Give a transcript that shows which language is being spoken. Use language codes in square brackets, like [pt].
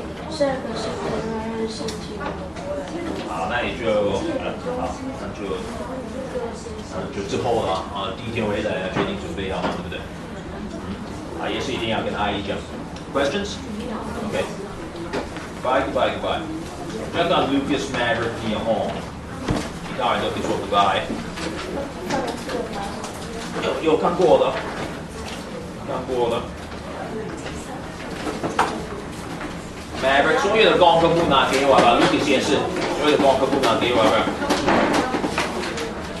[zh] 下个星期二星期五。好，那也就好，那就之后了啊，第一天回来要确定准备好嘛，对不对？啊，也是一定要跟阿姨讲。 [en] Questions? Okay. Goodbye. [zh] 要到 Lucas, Maverick, Mia, Hall， 其他人都可以说 goodbye。有看过了，Maverick 所有的功课不拿给我吧 ，Lucas 也是，所有的功课不拿给我吧。